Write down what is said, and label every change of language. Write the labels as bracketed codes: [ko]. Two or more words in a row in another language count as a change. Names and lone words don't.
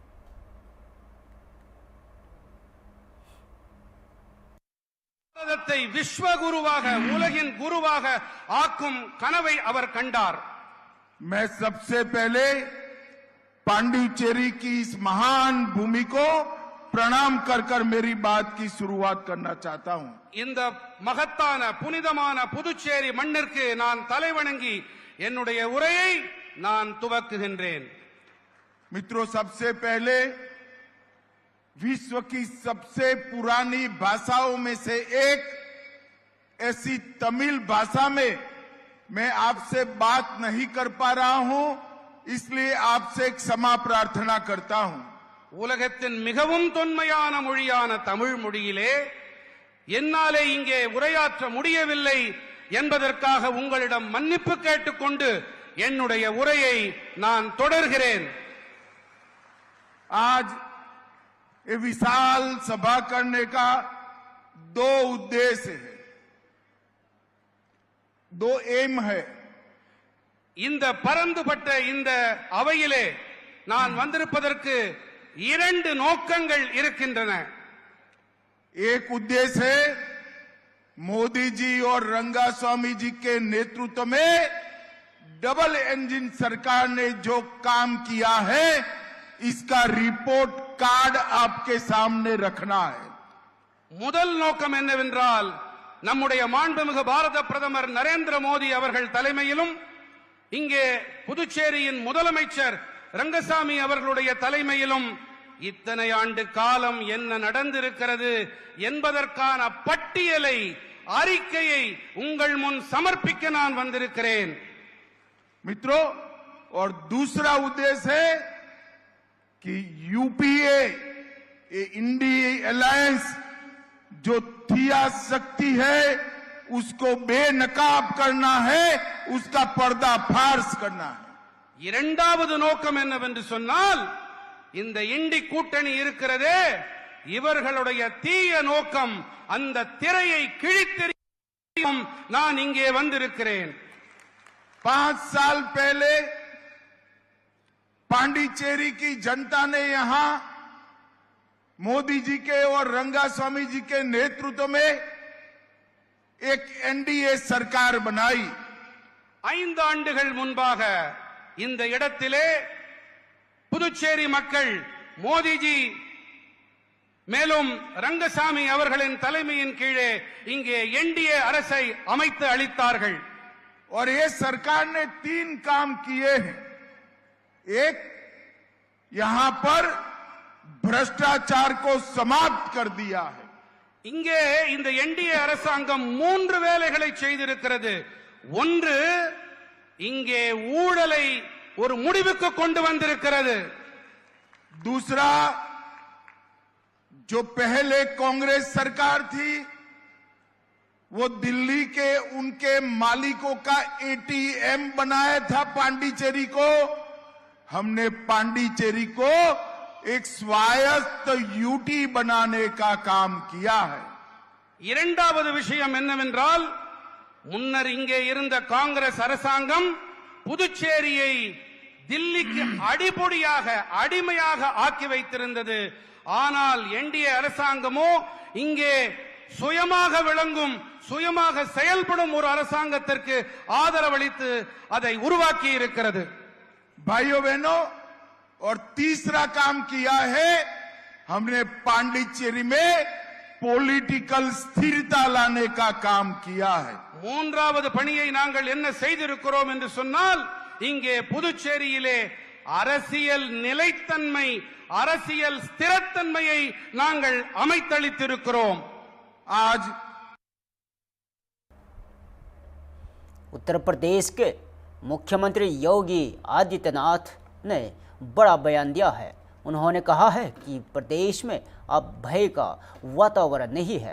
[ta] விஸ்வ குருவாக உலகின் குருவாக ஆகும் கனவை அவர் கண்டார்। [hi] मैं सबसे पहले पांडिचेरी की इस महान भूमि को प्रणाम कर मेरी बात की शुरुआत करना चाहता हूं। [ta] இந்த மகத்தான புனிதமான புதுச்சேரி மண்ணிற்கு நான் தலைவணங்கி என்னுடைய உரையை நான் துவக்குகின்றேன்। [hi] मित्रों, सबसे पहले विश्व की सबसे पुरानी भाषाओं में से एक ऐसी तमिल भाषा में मैं आपसे बात नहीं कर पा रहा हूं, इसलिए आपसे क्षमा प्रार्थना करता हूं। [ta] உலகத்தின் மிகவும் தொன்மையான மொழியான தமிழ் மொழியிலே என்னாலே இங்கே உரையாற்ற முடியவில்லை என்பதற்காக உங்களிடம் மன்னிப்பு கேட்டுக்கொண்டு என்னுடைய உரையை நான் தொடர்கிறேன்। [hi] आज ये विशाल सभा करने का 2 उद्देश्य है, 2 एम है। [ta] இந்த பரந்துபட்ட இந்த அவையிலே நான் வந்திருப்பதற்கு 2 நோக்கங்கள் இருக்கின்றன। [hi] एक उद्देश्य है मोदी जी और रंगास्वामी जी के नेतृत्व में [en] double engine [hi] सरकार ने जो काम किया है इसका [en] report card [hi] आपके सामने रखना है। [ta] முதல் நோக்கம் என்னவென்றால் நம்முடைய மாண்புமிகு பாரத பிரதமர் நரேந்திர மோடி அவர்கள் தலைமையிலும் இங்கே புதுச்சேரியின் முதலமைச்சர் ரங்கசாமி அவர்களுடைய தலைமையிலும் இத்தனை ஆண்டு காலம் என்ன நடந்திருக்கிறது என்பதற்கான பட்டியலை அறிக்கையை உங்கள் முன் சமர்ப்பிக்க நான் வந்திருக்கிறேன்। [hi] मित्रों, और दूसरा उद्देश्य है कि यूपीए इंडिया अलायंस जो थिया शक्ति है उसको बेनकाब करना है, उसका पर्दाफाश करना है। [ta] இரண்டாவது நோக்கம் என்னவென்று சொன்னால் இந்த இண்டி கூட்டணி இருக்கிறதே இவர்களுடைய தீய நோக்கம் அந்த திரையை கிழித்தெறியும் நான் இங்கே வந்திருக்கிறேன்। [hi] 5 साल पहले पांडिचेरी की जनता ने यहां मोदी जी के और रंगास्वामी जी के नेतृत्व में एक एनडीए सरकार बनाई। [ta] 5 ஆண்டுகள் முன்பாக இந்த இடத்திலே புதுச்சேரி மக்கள் மோடிஜி மேலும் ரங்கசாமி அவர்களின் தலைமையின் கீழே இங்கே என்டிஏ அரசை அமைத்து அளித்தார்கள்। [hi] और ये सरकार ने 3 काम किए हैं। एक, यहां पर भ्रष्टाचार को समाप्त कर दिया है। [ta] இங்கே இந்த என்டிஏ அரசாங்கம் 3 வேலைகளை செய்திருக்கிறது। ஒன்று, இங்கே ஊழலை ஒரு முடிவுக்கு கொண்டு வந்திருக்கிறது। [hi] दूसरा, जो पहले कांग्रेस सरकार थी वो दिल्ली के उनके मालिकों का एटीएम बनाया था पांडिचेरी को, हमने पांडिचेरी को एक स्वायत्त यूटी बनाने का काम किया है। [ta] இரண்டாவது விஷயம் என்னவென்றால் முன்னர் இங்கே இருந்த காங்கிரஸ் அரசாங்கம் புதுச்சேரியை தில்லிக்கு அடிபொடியாக அடிமையாக ஆக்கி வைத்திருந்தது। ஆனால் என்டிஏ அரசாங்கமோ இங்கே சுயமாக விளங்கும் சுயமாக செயல்படும் ஒரு அரசாங்கத்திற்கு ஆதரவளித்து அதை உருவாக்கி இருக்கிறது. [hi] भाइयों बहनों, और तीसरा काम किया है, हमने पांडिचेरी में पॉलिटिकल स्थिरता लाने का काम किया है. [ta] மூன்றாவது பணியை நாங்கள் என்ன செய்திருக்கிறோம் என்று சொன்னால், இங்கே புதுச்சேரியிலே அரசியல் நிலைத்தன்மை, அரசியல் ஸ்திரத்தன்மையை நாங்கள் அமைத்தளித்திருக்கிறோம். [hi] आज उत्तर प्रदेश के मुख्यमंत्री योगी आदित्यनाथ ने बड़ा बयान दिया है। उन्होंने कहा है कि प्रदेश में अब भय का वातावरण नहीं है।